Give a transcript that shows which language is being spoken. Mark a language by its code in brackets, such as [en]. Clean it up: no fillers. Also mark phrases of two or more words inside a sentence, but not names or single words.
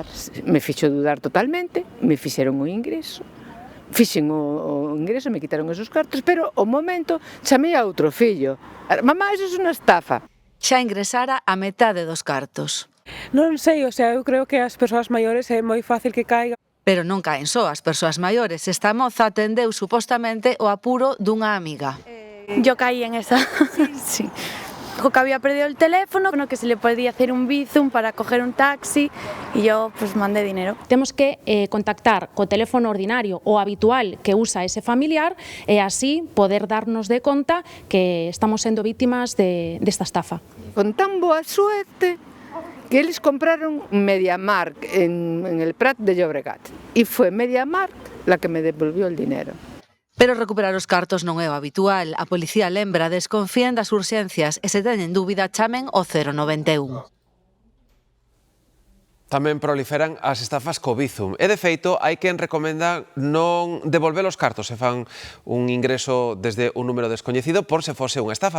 [gl] Me fixo dudar totalmente, me fixeron o ingreso, me quitaron esos cartos, pero o momento chamei a outro fillo. Mamá, eso é unha estafa. Xa ingresara a metade dos cartos. Non sei, eu creo que as persoas maiores é moi fácil que caigan. Pero non caen só as persoas maiores. Esta moza atendeu supostamente o apuro dunha amiga. [es] Yo caí en esa. Sí. Dijo que había perdido el teléfono, que se le podía hacer un bizum para coger un taxi y yo mandé dinero. [gl] Temos que contactar co teléfono ordinario o habitual que usa ese familiar e así poder darnos de conta que estamos sendo vítimas desta estafa. [es] Con tan boa suerte que eles compraron MediaMarkt en el Prat de Llobregat y fue MediaMarkt la que me devolvió el dinero. [gl] Pero recuperar os cartos non é o habitual. A policía lembra, desconfían das urxencias e se teñen dúbida chamen o 091. Tamén proliferan as estafas co Bizum. E, de feito, hai quen recomenda non devolver os cartos se fan un ingreso desde un número descoñecido por se fose unha estafa.